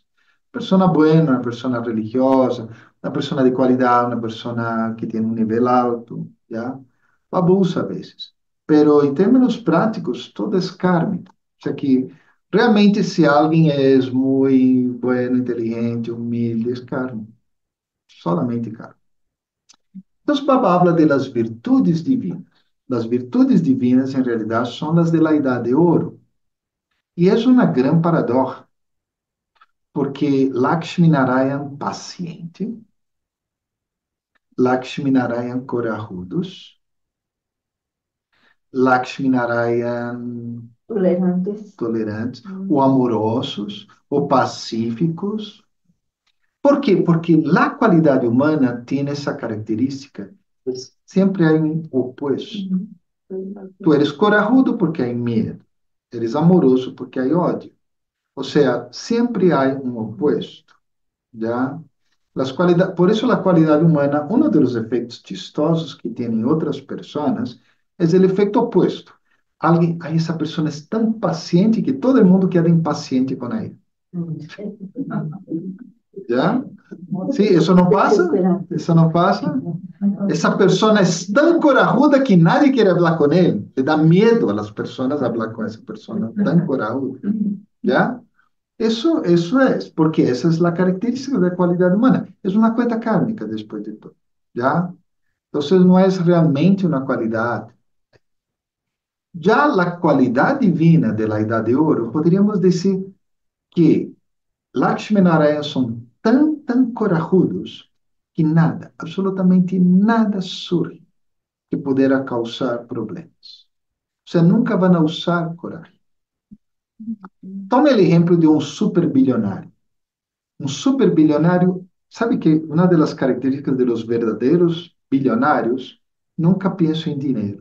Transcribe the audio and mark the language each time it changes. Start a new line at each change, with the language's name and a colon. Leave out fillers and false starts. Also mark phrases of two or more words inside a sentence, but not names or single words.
Portuguese: Pessoa boa, uma pessoa religiosa, uma pessoa de qualidade, uma pessoa que tem um nível alto, já? Abusa a vezes. Pero, em termos práticos, todo é kármico.
Spanish: O sea que,
Portuguese: realmente, se alguém é muito bueno, inteligente, humilde, é kármico.
Spanish: Solamente kármico. Entonces, Baba habla de las virtudes divinas. Las virtudes divinas, en realidad, son las de la Edad de Oro. Y es una gran paradoja, porque Lakshmi Narayan paciente, Lakshmi Narayan corajudos, Lakshmi Narayan tolerantes, o amorosos, o pacíficos.
Portuguese: ¿Por quê? Porque a qualidade humana tem essa característica. Sempre há um opuesto.
Spanish: Tu eres corajudo
Portuguese: porque há medo.
Spanish: Eres amoroso porque
Portuguese: há ódio. Ou seja, sempre há um opuesto.
Spanish: ¿Ya?
Portuguese: Por isso, a qualidade humana, um dos efeitos chistosos que tem outras pessoas é o efeito opuesto. Alguém, aí essa pessoa é tão paciente que todo mundo queda impaciente com ela.
Spanish: ¿Ya? Sí, eso no pasa. Eso no pasa. Esa persona es tan corajuda que nadie quiere hablar con él. Le da miedo a las personas hablar con esa persona tan corajuda. ¿Ya? Eso es, porque esa es la característica de la cualidad humana. Es una cuenta kármica después de todo. ¿Ya? Entonces no es realmente una cualidad. Ya la cualidad divina de la Edad de Oro, podríamos decir que Lakshmi Narayana
Portuguese: são tão corajudos que nada, absolutamente nada surge que poderá causar problemas. Você nunca vai usar coragem. Tome o exemplo de um super bilionário. Um super bilionário, sabe que uma das características de los verdadeiros bilionários nunca pensa em dinheiro.